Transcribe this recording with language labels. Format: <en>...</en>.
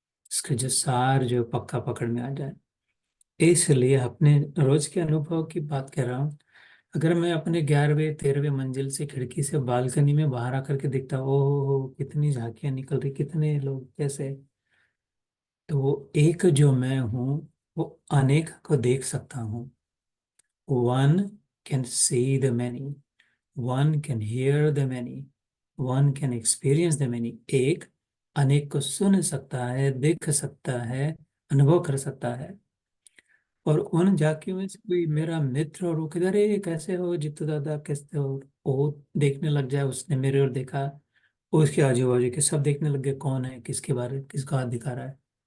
<hi>इसका जो सार जो पक्का पकड़ में आ जाए। इसलिए अपने रोज के अनुभव की बात कर रहा हूँ। अगर मैं अपने 11वें 13वें मंजिल से खिड़की से बालकनी में बाहर आकर के देखता, ओहो हो, कितनी झांकियां निकल रही, कितने लोग कैसे, तो वो एक जो मैं हूँ, वो अनेक को देख सकता हूँ।</hi> <en>One can see the many, one can hear the many, one can experience the many।</en> <hi>एक अनेक को सुन सकता है, देख सकता है, अनुभव कर सकता है। और उन झांकियों में से कोई मेरा मित्र और वो किधर है, कैसे हो जितू दादा, कैसे हो, वो देखने लग जाए, उसने मेरे ओर देखा, उसके आजू बाजू के सब देखने लग गए, कौन है, किसके बारे, किसका हाथ दिखा रहा है।</hi>